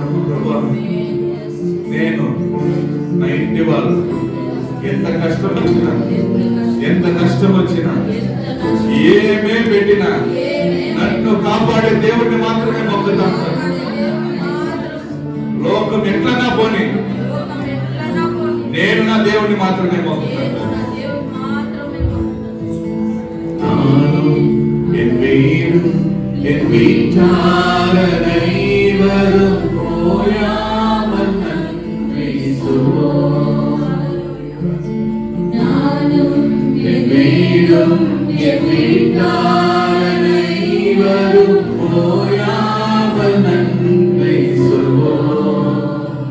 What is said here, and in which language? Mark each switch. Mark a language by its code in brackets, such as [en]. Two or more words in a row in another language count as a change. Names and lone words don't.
[te] ప్రభువా, నేను నా ఇంటి వాళ్ళు ఎంత కష్టం వచ్చినా ఎంత నష్టం వచ్చినా ఏమే పెట్టినా నన్ను కాపాడే దేవుడిని మాత్రమే మొక్కుతాను. లోకం ఎట్లన్నా పోని నేను నా దేవుడిని మాత్రమే మొక్కుతాను. [ta] என் வீடும் என் வீட்டாரைவரும் போயாமல் நன்றி சொல்வோம். என் வீடும் என் வீட்டாரைவரும் போயாமல் நன்றி சொல்வோம்.